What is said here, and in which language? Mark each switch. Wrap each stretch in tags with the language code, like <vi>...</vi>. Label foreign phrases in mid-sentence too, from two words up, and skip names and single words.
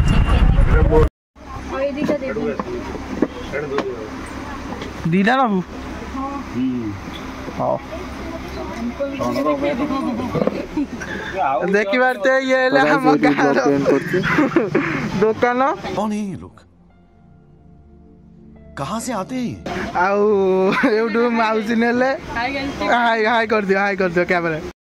<or>ଦୁଇଟା ନେବୁ। ହଉ ଦେଖିବାର ତ ଇଏ ହେଲେ ଆମ ଗାଁର ଦୋକାନ।</or> <hi>कौन है ये लोग कहाँ से आते हैं?</hi> <or>ଆଉ ଏଇଠୁ ମାଉସୀ ନେଲେ ହାଇ କରିଦିଅ କ୍ୟାମେରା।</or>